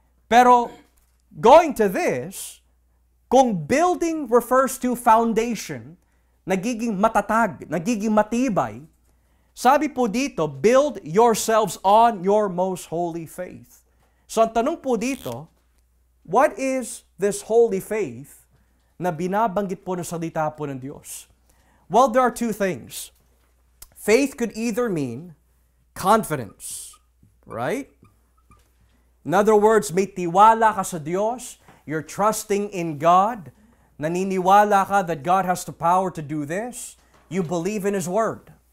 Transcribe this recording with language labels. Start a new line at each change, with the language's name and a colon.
English: Pero going to this, kung building refers to foundation,
Filipino: nagiging matatag, nagiging matibay, sabi po dito,
English: build yourselves on your most holy faith.
Filipino: So ang tanong po dito,
English: what is this holy faith
Filipino: na binabanggit po ng salita po ng Diyos?
English: Well, there are two things. Faith could either mean confidence, right? In other words,
Filipino: may tiwala ka sa Diyos,
English: you're trusting in God,
Filipino: naniniwala ka
English: that God has the power to do this, you believe in His Word.